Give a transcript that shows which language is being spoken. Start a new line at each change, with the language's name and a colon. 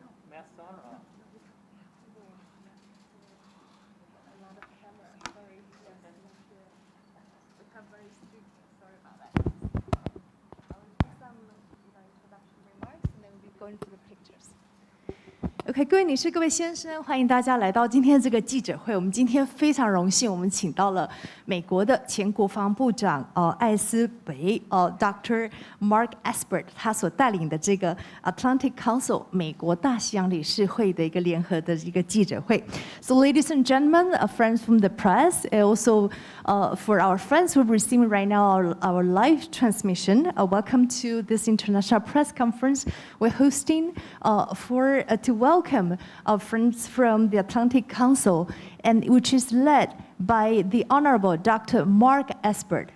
English: masks on or off? a lot of camera. Sorry, yes, we have very strict. Sorry about that. I'll do some introduction remarks and then we'll be going to the pictures.
Chinese: OK， 各位女士、各位先生，欢迎大家来到今天这个记者会。我们今天非常荣幸，我们请到了美国的前国防部长艾斯培Dr. Mark Esper， 他所带领的这个 Atlantic Council 美国大西洋理事会的一个联合的一个记者会。
English: So, ladies and gentlemen, friends from the press, and also for our friends who are receiving right now our live transmission, welcome to this international press conference we're hosting to welcome our friends from the Atlantic Council, and which is led by the Honorable Dr. Mark Esper.